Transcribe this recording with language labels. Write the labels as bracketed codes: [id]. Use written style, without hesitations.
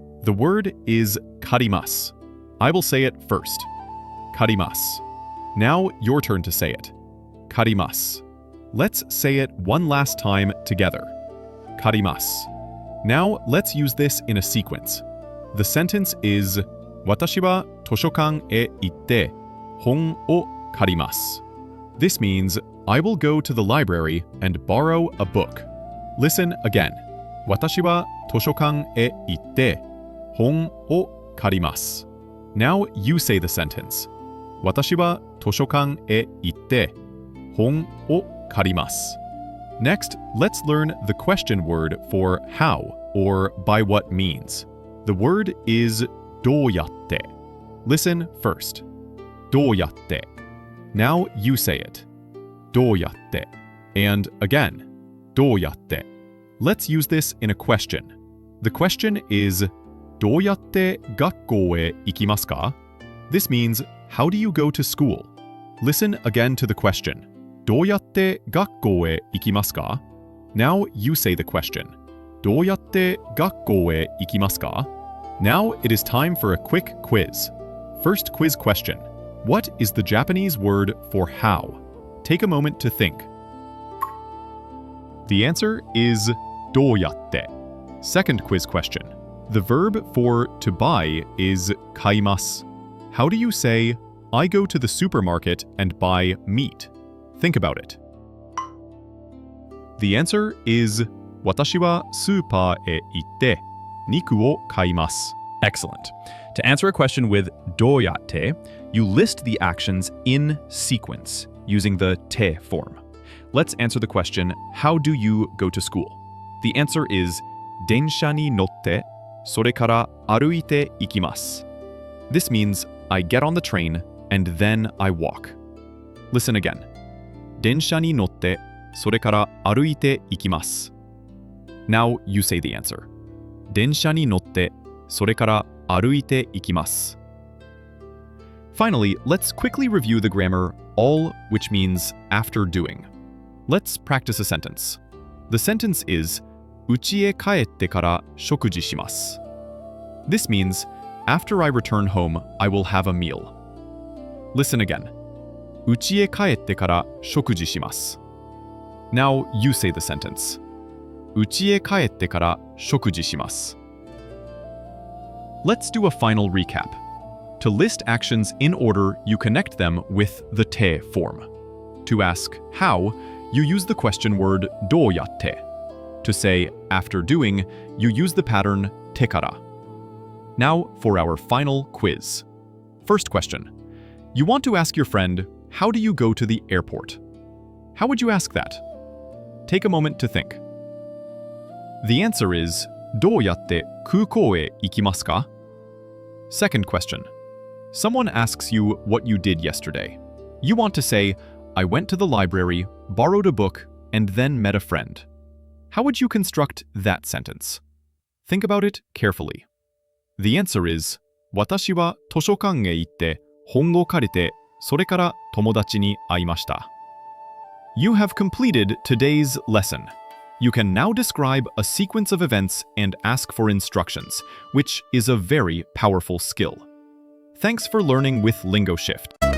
[en] The word is karimasu. I will say it first. Karimasu. Now your turn to say it. Karimasu. Let's say it one last time together. Karimasu. Now let's use this in a sequence. The sentence is [ja] 私は図書館へ行って本を借ります. [en] This means I will go to the library and borrow a book. Listen again. [ja] 私は図書館へ行って本を借ります. [en] Now you say the sentence. [ja] 私は図書館へ行って本を借ります. [en] Next, let's learn the question word for how or by what means. The word is どうやって. Listen first. どうやって.Now you say it. どうやって.And again. どうやって. Let's use this in a question. The question is [ja] どうやって学校へ行きますか? [en] This means how do you go to school? Listen again to the question. [ja] どうやって学校へ行きますか? [en] Now you say the question. [ja] どうやって学校へ行きますか? [en] Now it is time for a quick quiz. First quiz question. What is the Japanese word for how? Take a moment to think. The answer is どうやって. Second quiz question. The verb for to buy is 買います. How do you say, I go to the supermarket and buy meat? Think about it. The answer is [ja] 私はスーパーへ行って肉を買います. [en] Excellent. To answer a question with どうやって, you list the actions in sequence using the te form. Let's answer the question, how do you go to school? The answer is [ja] 電車に乗ってそれから歩いて行きます. [en] This means I get on the train and then I walk. Listen again. [ja] 電車に乗ってそれから歩いて行きます. [en] Now you say the answer. [ja] 電車に乗ってそれから歩いて行きます. [en] Finally, let's quickly review the grammar all, which means after doing. Let's practice a sentence. The sentence is [ja] 家へ帰ってから食事します. [en] This means after I return home, I will have a meal. Listen again. [ja] 家へ帰ってから食事します. [en] Now you say the sentence. [ja] 家へ帰ってから食事します. [en] Let's do a final recap. To list actions in order, you connect them with the te form. To ask how, you use the question word どうやって. To say after doing, you use the pattern てから. Now for our final quiz. First question. You want to ask your friend, how do you go to the airport? How would you ask that? Take a moment to think. The answer is [ja] どうやって空港へ行きますか? [en] Second question. Someone asks you what you did yesterday. You want to say, I went to the library, borrowed a book, and then met a friend. How would you construct that sentence? Think about it carefully. The answer is [ja] 私は図書館へ行って本を借りてそれから友達に会いました. [en] You have completed today's lesson. You can now describe a sequence of events and ask for instructions, which is a very powerful skill. Thanks for learning with LingoShift.